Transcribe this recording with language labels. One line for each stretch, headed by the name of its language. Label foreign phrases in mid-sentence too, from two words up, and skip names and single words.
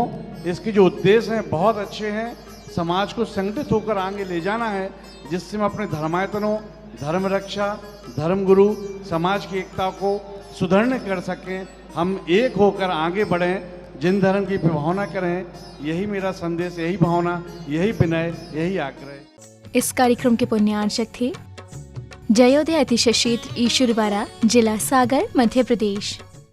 Hindi: इसके जो उद्देश्य हैं बहुत अच्छे हैं, समाज को संगठित होकर आगे ले जाना है, जिससे हम अपने धर्मायतनों, धर्म रक्षा, धर्म गुरु, समाज की एकता को सुदृढ़ कर सकें। हम एक होकर आगे बढ़ें, जिन धर्म की भावना करें। यही मेरा संदेश, यही भावना, यही विनय, यही आग्रह। इस कार्यक्रम के पुण्यार्चक थे जयोदय अतिशय क्षेत्र ईश्वरवाड़ा, जिला सागर, मध्य प्रदेश।